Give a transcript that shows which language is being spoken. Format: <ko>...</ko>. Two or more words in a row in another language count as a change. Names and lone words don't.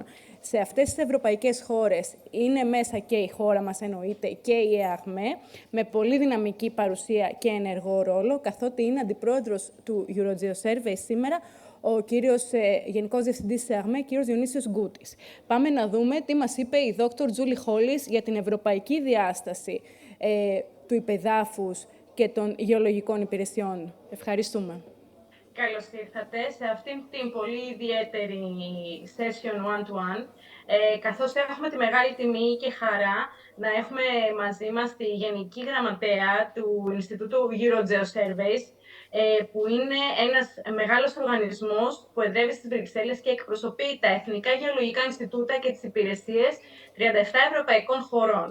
<el>Σε αυτές τις ευρωπαϊκές χώρες είναι μέσα και η χώρα μας, εννοείται, και η ΕΑΓΜΕ, με πολύ δυναμική παρουσία και ενεργό ρόλο, καθότι είναι αντιπρόεδρος του EuroGeoSurveys σήμερα ο κύριος Γενικός Διευθυντής της ΕΑΓΜΕ, κύριος Διονύσιος Γκούτης. Πάμε να δούμε τι μας είπε η δόκτωρ Τζούλι Χόλις για την ευρωπαϊκή διάσταση του υπεδάφους και των γεωλογικών υπηρεσιών. Ευχαριστούμε. Καλώς ήρθατε σε αυτήν την πολύ ιδιαίτερη</el> <en>session one-to-one,</en> <el>καθώς έχουμε τη μεγάλη τιμή και χαρά να έχουμε μαζί μας τη Γενική Γραμματέα του Ινστιτούτου EuroGeoSurveys, που είναι ένας μεγάλος οργανισμός που εδρεύει στις Βρυξέλλες και εκπροσωπεί τα Εθνικά Γεωλογικά Ινστιτούτα και τις υπηρεσίες 37 ευρωπαϊκών χωρών.</el>